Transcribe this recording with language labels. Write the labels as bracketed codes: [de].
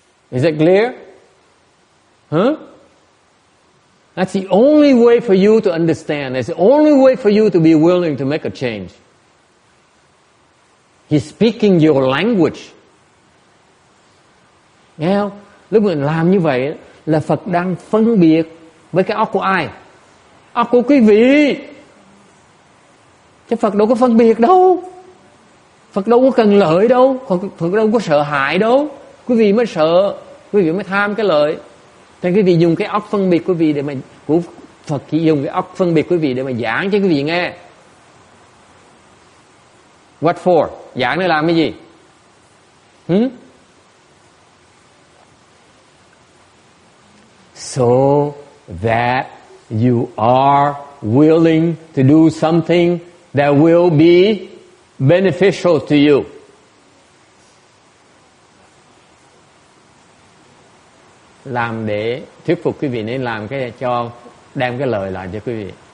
[en] Is that clear? Huh? That's the only way for you to understand. That's the only way for you to be willing to make a change. He's speaking your language. [vi] Nghe không? Lúc mình làm như vậy là Phật đang phân biệt với cái óc của ai? Óc của quý vị. Chứ Phật đâu có phân biệt đâu. Phật đâu có cần lợi đâu. Phật đâu có sợ hại đâu. Quý vị mới sợ, quý vị mới tham cái lợi. Thế quý vị dùng cái óc phân biệt quý vị để mà của Phật chỉ dùng cái óc phân biệt quý vị để mà giảng cho quý vị nghe. [en] What for? [vi] Giảng để làm cái gì? [en] So that you are willing to do something that will be beneficial to you. [vi] Làm để thuyết phục quý vị nên làm cái cho đem cái lời lại cho quý vị.